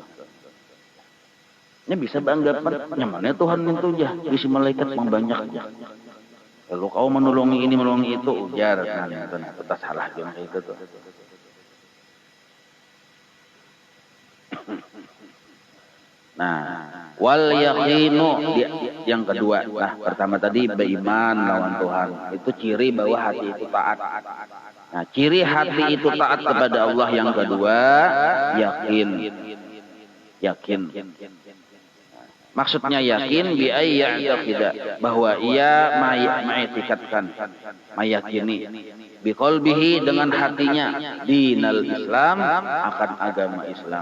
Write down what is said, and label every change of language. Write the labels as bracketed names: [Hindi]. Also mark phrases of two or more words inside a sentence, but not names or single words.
[Indonesian] Ini bisa beranggapan nyamannya Tuhan itu ya, isi malaikat membanyak aja. Lalu kau menolongi ini, menolongi itu, ujar. Nah, itu salah yang kayak itu tuh. Nah, [Arabic] wal yaqinu [Indonesian] yang kedua. Nah, pertama tadi beriman lawan Tuhan. Itu ciri bahwa hati itu taat. Nah, ciri hati itu taat kepada Allah yang kedua, yakin. Yakin. Maksudnya yakin [Arabic] bi ayya'taqida, [Indonesian] bahwa ia ma'ikatkan, meyakini [Arabic] bi qalbihi [Indonesian] dengan hatinya [Arabic] dinal Islam, [Indonesian] akan agama Islam.